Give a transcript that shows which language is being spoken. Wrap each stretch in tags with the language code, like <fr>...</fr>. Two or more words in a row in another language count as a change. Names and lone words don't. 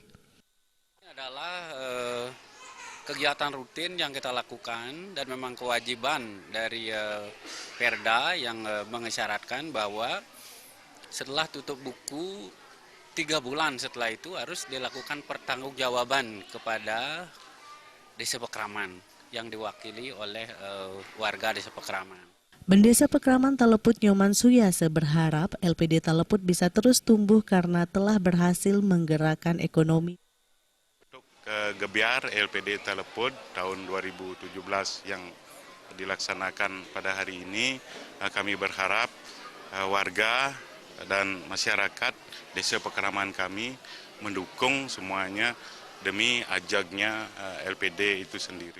<id>Ini adalah kegiatan rutin yang kita lakukan dan memang kewajiban dari Perda yang mengisyaratkan bahwa setelah tutup buku 3 bulan setelah itu harus dilakukan pertanggungjawaban kepada Desa Pekraman yang diwakili oleh warga Desa Pekraman. Bendesa Pekraman Taleput Nyoman Suyase berharap LPD Taleput bisa terus tumbuh karena telah berhasil menggerakkan ekonomi. Untuk gebiar LPD Taleput tahun 2017 yang dilaksanakan pada hari ini, kami berharap warga dan masyarakat Desa Pekraman kami mendukung semuanya demi ajagnya LPD itu sendiri.</id>